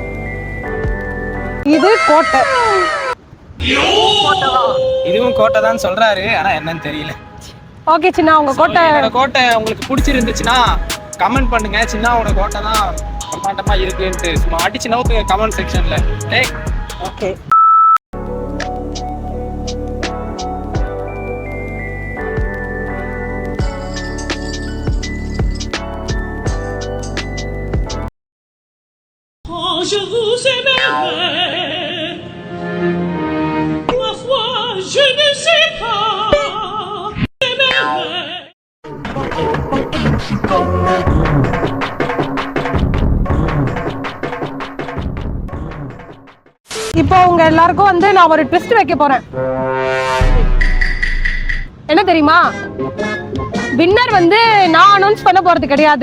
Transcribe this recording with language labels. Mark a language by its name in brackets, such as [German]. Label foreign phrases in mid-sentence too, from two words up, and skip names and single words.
[Tamil] இது கோட்டை. இதுவும் கோட்டை தான் சொல்றாரு, ஆனால் என்னன்னு தெரியல. ஓகே சின்ன, உங்க கோட்டை கோட்டை உங்களுக்கு பிடிச்சிருந்துச்சுன்னா கமெண்ட் பண்ணுங்க. சின்னாவோட கோட்டை தான் பிரம்மாண்டமா இருக்குன்ட்டு சும்மா அடிச்சு நோக்குங்க [English] comment section. [Tamil] ஓகே. [French] Je vous aimerai, ma foi, je ne sais pas, j'aimerai. [Tamil] இப்போ உங்க எல்லாருக்கும் வந்து நான் ஒரு ட்விஸ்ட் வைக்க போறேன். என்ன தெரியுமா? வின்னர் வந்து நான் அனௌன்ஸ் பண்ண போறது கிடையாது.